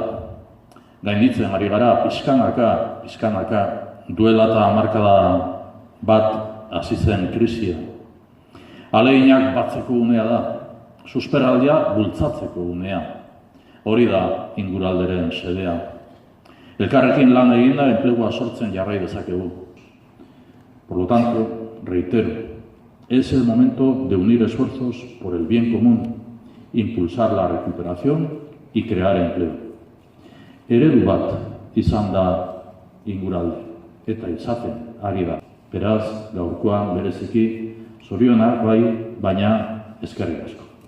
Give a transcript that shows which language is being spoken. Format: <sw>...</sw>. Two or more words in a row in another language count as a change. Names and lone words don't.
<eu>Gainditzen ari gara pixkanaka, duela eta hamarkada bat hasi zen krisia. Ahaleginak batzeko unea da, susperraldia bultzatzeko unea. Hori da Inguralderen xedea. Elkarrekin lan eginda enplegua sortzen jarrai dezakegu.</eu> <es>Por lo tanto, reitero, es el momento de unir esfuerzos por el bien común, impulsar la recuperación y crear empleo.</es> <eu>Eredu bat izan da Inguralde, eta izaten ari da. Beraz, gaurkoan bereziki, zorionak bai, baina eskerrik asko.</eu>